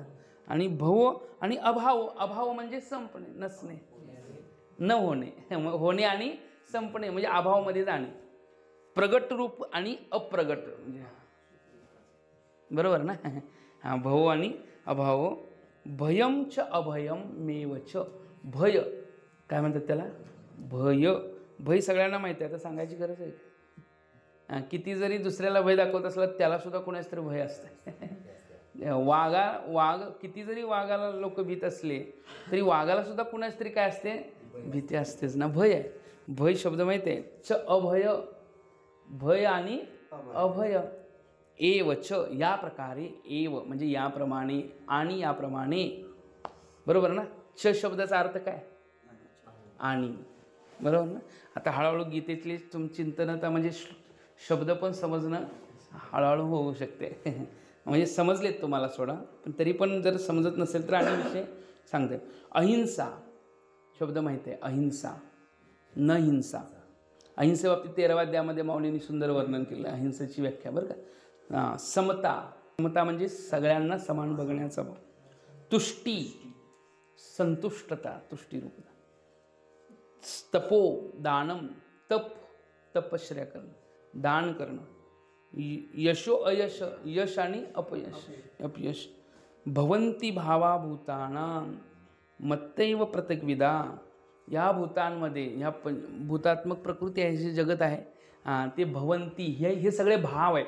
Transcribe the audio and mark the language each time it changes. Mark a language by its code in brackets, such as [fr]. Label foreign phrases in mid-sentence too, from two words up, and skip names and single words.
[mr] आणि भव आणि अभाव, अभाव म्हणजे संपणे, नसणे, न होणे, होणे आणि संपणे म्हणजे अभावमध्ये जाणे. प्रगट रूप आणि अप्रगट म्हणजे, बरोबर ना. हां, भव आणि अभाव. [sa] भयम च अभयम मेव च, [mr] भय काय म्हणतात त्याला, भय. भय सगळ्यांना माहिती आहे, आता सांगायची गरज आहे. किती जरी दुसऱ्याला भय दाखवत असलं त्याला सुद्धा कोणाच तरी भय असतं. वाघ किती जरी वाघाला लोक भीत असले तरी वाघाला सुद्धा कुणाच तरी काय असते, भीती असतेच ना. भय आहे, भय शब्द माहिती आहे. च अभय, भय आणि अभय. [sa] एव च, [mr] या प्रकारे, एव म्हणजे याप्रमाणे, आणि याप्रमाणे, बरोबर ना. च शब्दाचा अर्थ काय, आणि, बरोबर ना. आता हळूहळू गीतेतली चिंतनता म्हणजे शब्द पण समजणं हळूहळू होऊ शकते. म्हणजे समजलेत तुम्हाला सोडा, पण तरी पण जर समजत नसेल तर आणि विषय सांगते. अहिंसा शब्द माहिती आहे, अहिंसा, न हिंसा. अहिंसेबाबतीत 13व्या अध्यायामध्ये माऊलींनी सुंदर वर्णन केलं अहिंसेची व्याख्या, बरं का. समता, समता म्हणजे सगळ्यांना समान बघण्याचा भाव. तुष्टी, संतुष्टता, तुष्टीरूपता. [sa] तपो दानम, [mr] तप तपश्चर्या करणं, दान करणं. [sa] यशो अयश, [mr] यश आणि अपयश, अपयश. [sa] भवंती भावाभूतानां मत्तैव प्रत्यग्विदा. [mr] या भूतांमध्ये, ह्या भूतात्मक प्रकृती आहे, जे जगत आहे ते भवंती, हे सगळे भाव आहेत.